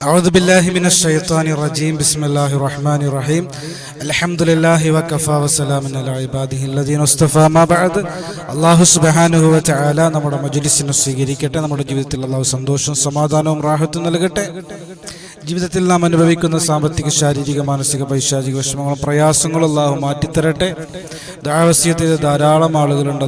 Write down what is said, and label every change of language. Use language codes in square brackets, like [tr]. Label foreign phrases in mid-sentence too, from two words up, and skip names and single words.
[ar] أعوذ بالله من الشيطان الرجيم بسم الله الرحمن الرحيم الحمد لله وكفى وسلام على عباده الذين اصطفى ما بعد الله سبحانه وتعالى [ml] നമ്മുടെ മജ്‌ലിസിനെ സ്വീകരിക്കട്ടെ. നമ്മുടെ ജീവിതത്തിൽ അല്ലാഹു സന്തോഷവും സമാധാനവും റാഹത്തും നൽകട്ടെ. ജീവിതത്തിൽ നാം അനുഭവിക്കുന്ന സാമ്പത്തിക, ശാരീരിക, മാനസിക, പൈശാചിക വിഷമങ്ങളും പ്രയാസങ്ങളും അല്ലാഹു മാറ്റിത്തരട്ടെ. ദുആവസിയത്ത് ചെയ്ത ധാരാളം ആളുകളുണ്ട്.